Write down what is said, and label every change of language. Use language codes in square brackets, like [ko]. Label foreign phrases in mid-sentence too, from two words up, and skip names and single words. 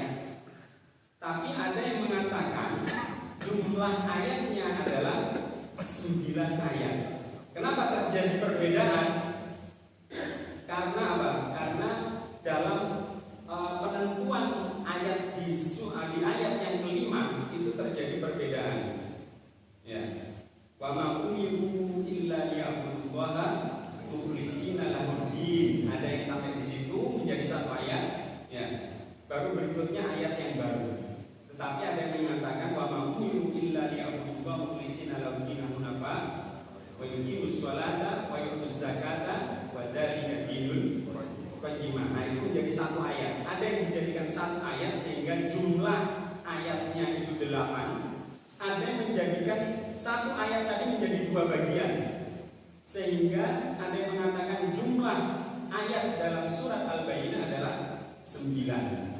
[id] Tapi ada yang mengatakan jumlah ayatnya adalah 9 ayat. Kenapa terjadi perbedaan? Karena apa? Karena dalam penentuan ayat di ayat yang kelima itu terjadi perbedaan. Ya. [ar] وما أمروا إلا ليعبدوا الله مخلصين له الدين. [id] Ada yang sampai di situ menjadi satu ayat. Ya. Baru berikutnya ayat yang baru. Tetapi ada yang mengatakan [ar] وما أمروا إلا ليعبدوا الله مخلصين له الدين حنفاء ويقيموا الصلاة ويؤتوا الزكاة وذلك دين القيمة. [id] Nah, itu menjadi satu ayat. Ada yang menjadikan satu ayat sehingga jumlah ayatnya itu 8. Ada yang menjadikan satu ayat tadi menjadi 2 bagian. Sehingga ada yang mengatakan jumlah ayat dalam surat Al-Bayyinah adalah 9.